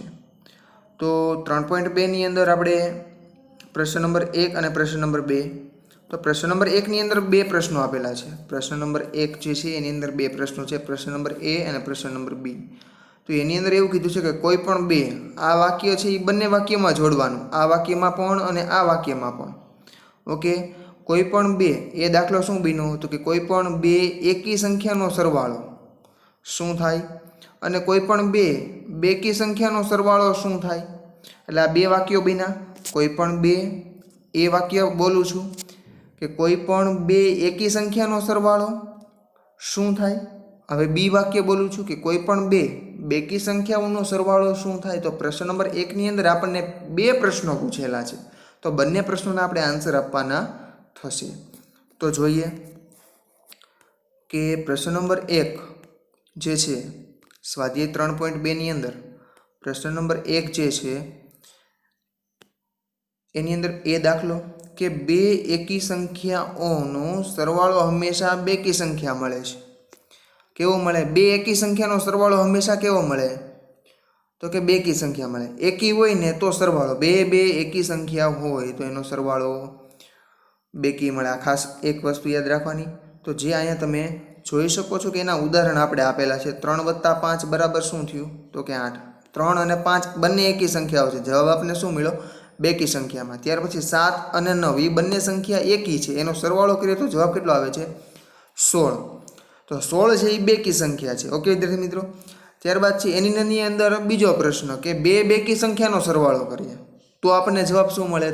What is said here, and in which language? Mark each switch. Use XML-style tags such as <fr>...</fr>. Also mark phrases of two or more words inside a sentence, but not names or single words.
<gu>તો 3.2 ની અંદર આપણે પ્રશ્ન નંબર 1 અને પ્રશ્ન નંબર 2, તો પ્રશ્ન નંબર 1 ની અંદર બે પ્રશ્નો આપેલા છે। પ્રશ્ન નંબર 1 જે છે એની અંદર બે પ્રશ્નો છે, પ્રશ્ન નંબર A અને પ્રશ્ન નંબર B। તો એની અંદર એવું કીધું છે કે કોઈ પણ બે આ વાક્ય છે એ બંને વાક્યમાં જોડવાનું, આ વાક્યમાં પણ અને આ વાક્યમાં પણ। ઓકે, કોઈપણ બે એ દાખલો શું બીનો તો કે કોઈપણ બે એકી સંખ્યાનો સરવાળો શું થાય અને કોઈપણ બે બેકી સંખ્યાનો સરવાળો શું થાય। એટલે આ બે વાક્યો બીના। કોઈપણ બે એ વાક્ય બોલું છું કે કોઈપણ બે એકી સંખ્યાનો સરવાળો શું થાય। હવે બી વાક્ય બોલું છું કે કોઈપણ બે બેકી સંખ્યાઓનો સરવાળો શું થાય। તો પ્રશ્ન નંબર 1 ની અંદર આપણને બે પ્રશ્નો પૂછેલા છે, તો બંને પ્રશ્નો આપણે આંસર આપવાના થશે। તો જોઈએ કે પ્રશ્ન નંબર 1 જે છે સ્વાધ્યાય 3.2 ની અંદર પ્રશ્ન નંબર 1 જે છે એની અંદર એ દાખલો કે બે એકી સંખ્યાઓનો સરવાળો હંમેશા બેકી સંખ્યા મળે છે। કેવો મળે? બે એકી સંખ્યાનો સરવાળો હંમેશા કેવો મળે? તો કે બેકી સંખ્યા મળે। એકી હોય ને તો સરવાળો, બે બે એકી સંખ્યા હોય તો એનો સરવાળો બેકી મળે। ખાસ એક વસ્તુ યાદ રાખવાની। તો જે અહીંયા તમે જોઈ શકો છો કે એના ઉદાહરણ આપણે આપેલા છે। 3 + 5 બરાબર શું થયું? તો કે 8। 3 અને 5 બંને એકી સંખ્યાઓ છે, જવાબ આપને શું મળ્યો? બેકી સંખ્યામાં। ત્યાર પછી 7 અને 9 એ બંને સંખ્યા એકી છે, એનો સરવાળો કરીએ તો જવાબ કેટલો આવે છે? 16। તો 16 છે એ બેકી સંખ્યા છે। ઓકે વિદ્યાર્થી મિત્રો, ત્યારબાદ છે એની અંદર બીજો પ્રશ્ન કે બે બેકી સંખ્યાનો સરવાળો કરીએ તો આપણને જવાબ શું મળે?</gu>